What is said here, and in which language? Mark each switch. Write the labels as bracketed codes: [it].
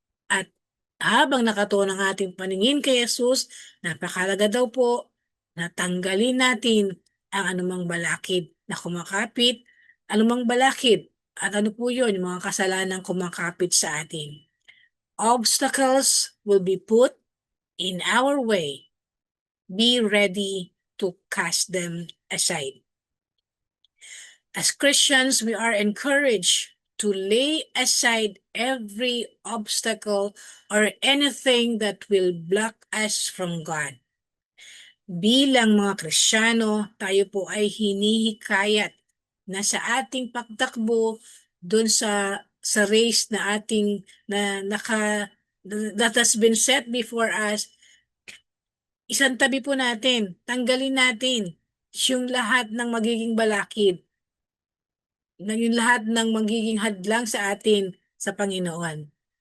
[tl] At habang nakatuon ang ating paningin kay Jesus, napakalaga daw po na tanggalin natin ang anumang balakid na kumakapit, anumang balakid, at ano po yun, yung mga kasalanan kumakapit sa atin. [en] Obstacles will be put in our way. Be ready to cast them aside. As Christians, we are encouraged to lay aside every obstacle or anything that will block us from God. [tl] Bilang mga Kristiyano, tayo po ay hinihikayat na sa ating pagtakbo doon sa race na ating [en] that has been set before us, [tl] isang tabi po natin, tanggalin natin yung lahat ng magiging balakid, yung lahat ng magiging hadlang sa atin sa Panginoon.